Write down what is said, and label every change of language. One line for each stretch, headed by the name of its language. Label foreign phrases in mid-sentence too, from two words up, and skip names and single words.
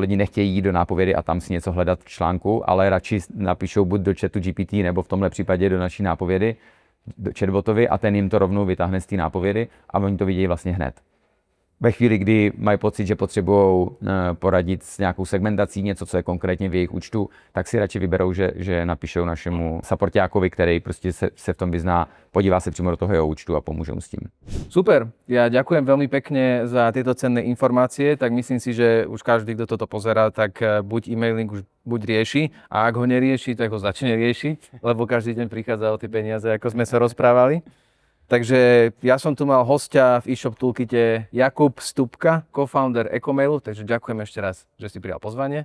Czech: Lidi nechtějí jít do nápovědy a tam si něco hledat v článku, ale radši napíšou buď do chatu GPT nebo v tomhle případě do naší nápovědy, do chatbotovi a ten jim to rovnou vytáhne z té nápovědy a oni to vidějí vlastně hned. Ve chvíli, kdy mají pocit, že potřebují poradit s nějakou segmentací, něco, co je konkrétně v jejich účtu, tak si radši vyberou, že napíšou našemu supportákovi, který prostě se v tom vyzná, podívá se přímo do toho jeho účtu a pomůže mu s tím.
Slovak: Super, ja ďakujem veľmi pekne za tieto cenné informácie, tak myslím si, že už každý, kto toto pozerá, tak buď e-mailing už buď rieši a ak ho nerieši, tak ho začne riešiť, lebo každý deň prichádza o tie peniaze, ako sme sa rozprávali. Takže ja som tu mal hostia v eShop Toolkite Jakub Stupka, co-founder Ecomailu, takže ďakujem ešte raz, že si prijal pozvanie.